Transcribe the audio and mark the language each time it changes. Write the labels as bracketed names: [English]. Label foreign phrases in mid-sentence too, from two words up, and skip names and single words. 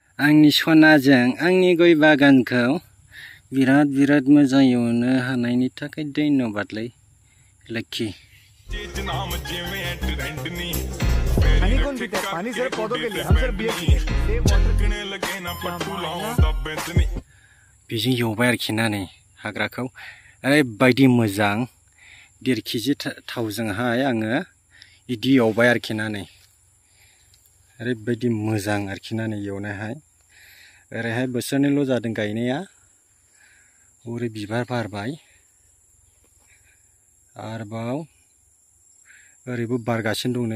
[Bodo] आंनि सनाजों आंनि गय बागानखौ बिराद मोजां एवनो हानायनि थाखाय धन्यबादलै लक्की। [Hindi] पानी कौन पीता है? पानी सिर्फ पौधों के लिए, हम सिर्फ बियर पीते हैं। [Bodo] बेजों एवबाय आरोखि ना नै हाग्राखौ ओरैबायदि मोजां 1.5 केजि थावजोंहाय आङो इदि एवबाय आरोखि ना नै ओरैबायदि मोजां आरोखि ना नै एवनायहाय। ओरैहाय बोसोरनैल' जादों गायनाया, ओरै बिबार बारबाय आरोबाव ओरैबो बारगासिनो दं नै।